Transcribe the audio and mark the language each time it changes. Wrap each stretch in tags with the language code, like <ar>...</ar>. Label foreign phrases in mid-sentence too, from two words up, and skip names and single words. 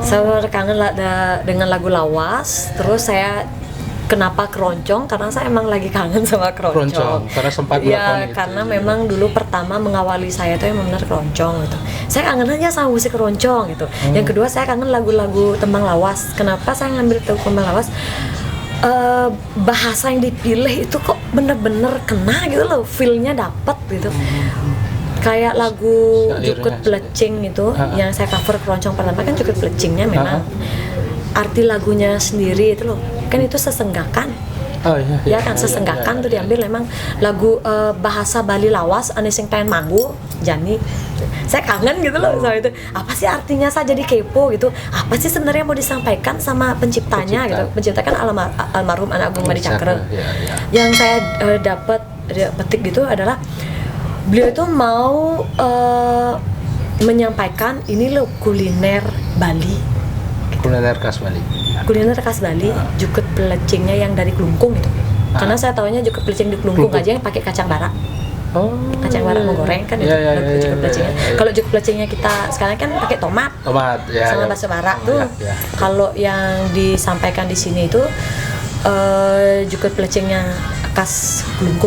<id>Saya bener kangen dengan lagu lawas. Terus saya kenapa keroncong? Karena saya emang lagi kangen sama keroncong. Karena sempat Ya, melakukan itu. karena memang dulu pertama mengawali saya itu yang benar keroncong gitu. Saya kangen aja sama musik keroncong gitu. Yang kedua saya kangen lagu-lagu tembang lawas. Kenapa saya ngambil tembang lawas? Bahasa yang dipilih itu kok bener-bener kena gitu loh, feel-nya dapet gitu. Kayak lagu Syairnya, Jukut Belecing itu yang saya cover keroncong pertama kan Jukut Belecingnya memang arti lagunya sendiri itu loh, kan itu sesenggakan. Oh, Ya kan sesenggakan tuh diambil memang lagu bahasa Bali lawas</id> <ban>ane sing pengen manggu Jani.</ban> <id>Saya kangen gitu loh sama itu. Apa sih artinya? Saya jadi kepo gitu. Apa sih sebenarnya mau disampaikan sama penciptanya gitu? Pencipta kan almarhum Anak Agung Madi Cakra. Yang saya dapat petik gitu adalah beliau itu mau menyampaikan ini loh kuliner Bali. Kuliner khas Bali. Kuliner khas Bali, Jukut Belecingnya yang dari Klungkung itu. Karena saya tahunya Jukut Belecing di Klungkung aja yang pakai kacang bara. Oh. Kacang bara mau goreng kan itu Jukut Belecingnya. Kalau Jukut Belecingnya kita sekarang kan pakai tomat Ya. sama bakso bara tuh. Ya. Kalau yang disampaikan di sini itu Jukut Belecingnya khas Klungkung.</id>